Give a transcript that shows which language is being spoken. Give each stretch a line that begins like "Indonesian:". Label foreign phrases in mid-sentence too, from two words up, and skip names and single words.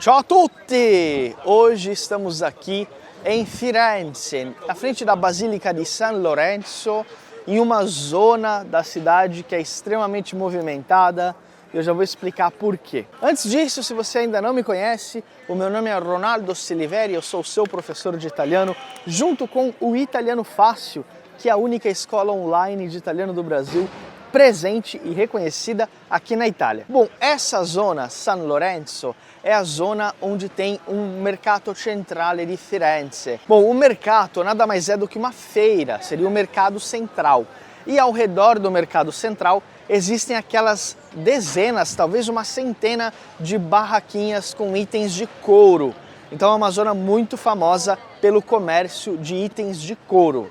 Italian: Ciao a tutti!
Portuguese: Hoje estamos aqui em Firenze, na frente da Basílica de San Lorenzo, em uma zona da cidade que é extremamente movimentada. Eu já vou explicar por quê. Antes disso, se você ainda não me conhece, o meu nome é Ronaldo Siliveri, eu sou seu professor de italiano, junto com o Italiano Fácil, que é a única escola online de italiano do Brasil presente e reconhecida aqui na Itália. Bom, essa zona, San Lorenzo, é a zona onde tem um
Italian: mercato centrale di Firenze.
Portuguese: Bom, o mercato nada mais é do que uma feira, seria o mercado central. E ao redor do mercado central existem aquelas dezenas, talvez uma centena de barraquinhas com itens de couro. Então é uma zona muito famosa pelo comércio de itens de couro.